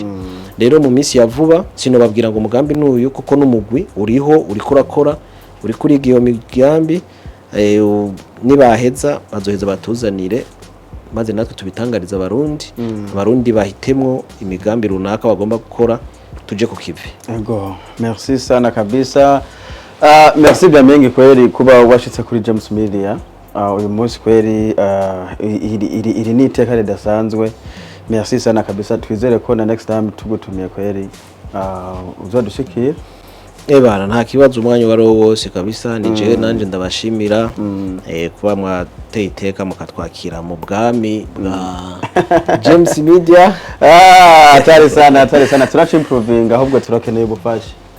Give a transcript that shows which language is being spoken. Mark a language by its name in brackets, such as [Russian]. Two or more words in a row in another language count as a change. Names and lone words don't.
[Rundi] Rero mu minsi ya vuba sinobabwira ngo umugambi n'uyu kuko n'umugwi uriho uriko urakora uri kuri iyo migambi, nibaheza bazoheza batuzanire maze natwe tubitangariza abarundi bahitemwo imigambi runaka bagomba gukora tuje ku kivi. Ego, [Swahili] merci sana kabisa. [French] Merci bien [Swahili] mengi kweli [Rundi] kuba washitse kuri James Media. Uyu munsi kweli iri ni iteka ridasanzwe. [Swahili] Merci sana kabisa, [Rundi] twizere ko na [English] next time [Rundi] tugutumiye kweli uzodushikira. Bana nta kibazo umwanya wari wose kabisa, ni jewe nanje ndabashimira kuba mwateye iteka mukatwakira mu bwami bwa James Media. Atari sana turaca improving, ahubwo turakeneye ubufasha.